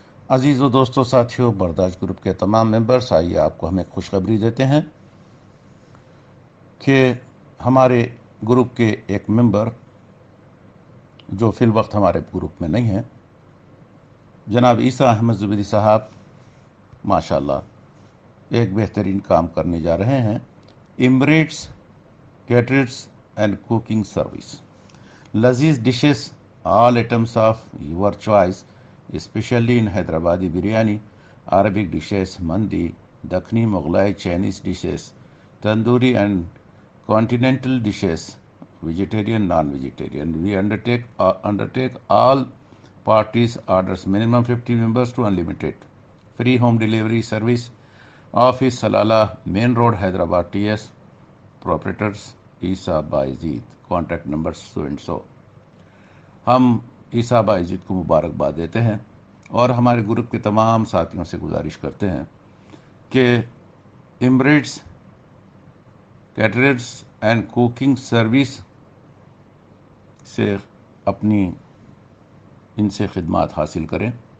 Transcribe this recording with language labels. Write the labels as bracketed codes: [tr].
[hi] अजीज़ों दोस्तों साथियों, बर्दाश्त ग्रुप के तमाम मेंबर्स, आइए आपको हमें खुशखबरी देते हैं कि हमारे ग्रुप के एक मेंबर जो फिल वक्त हमारे ग्रुप में नहीं हैं, जनाब ईसा अहमद जुबैदी साहब माशाल्लाह एक बेहतरीन काम करने जा रहे हैं। [en] Emirates caterers and cooking service, laziz dishes, all items of your choice, especially in Hyderabadi biryani, Arabic dishes, mandi, Dakhni, Mughlai, Chinese dishes, tandoori and continental dishes, vegetarian, non-vegetarian. We undertake all parties orders, minimum 50 members to unlimited. Free home delivery service. Office Salala, Main Road, Hyderabad, TS. [hi] प्रोपरेटर्स Isa Bayazid, contact number so and so. हम ईसा बायजीद को मुबारकबाद देते हैं और हमारे group के तमाम साथियों से गुजारिश करते हैं कि Emirates caterers and cooking service से अपनी इनसे खिदमात हासिल करें।